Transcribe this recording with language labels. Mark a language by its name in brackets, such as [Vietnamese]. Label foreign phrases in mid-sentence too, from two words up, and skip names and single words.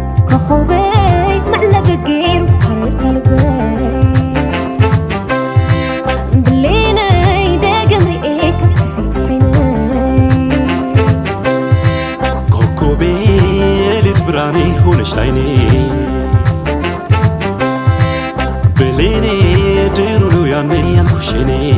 [Tigrinya] ኮኸበይ መዕለብ ገይሩ ሃረርታ ልበይ። ብሌነይ ደገም ርኤካ ከፊት በይነይ። [Amharic] ኮከቤ የሌት ብርሃኔ ሆነሽ ላይኔ፣ ብሌኔ ድሮ ነው ያኔ ያልኩሽ እኔ።